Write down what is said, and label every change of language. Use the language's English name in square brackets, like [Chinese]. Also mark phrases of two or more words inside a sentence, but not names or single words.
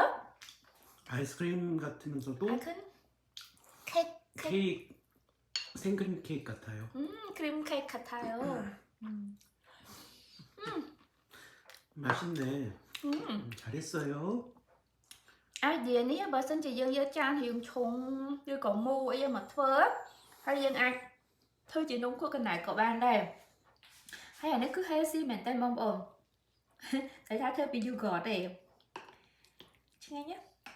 [Korean] 아이스크림 같으면서도 케이크 생크림 케이크 같아요. 크림 케이크 같아요. 맛있네. 잘했어요. [Khmer] Idea នេះបើសិនជាយើងយកចានរៀងឈុងឬក៏មូអីមកធ្វើហើយយើងអាចធ្វើជានំខួរកណ្ដែកក៏បានដែរហើយអានេះគឺ healthy មែនតើបងប្អូនតែថាធ្វើពី yogurt ទេឆ្ងាញ់ណា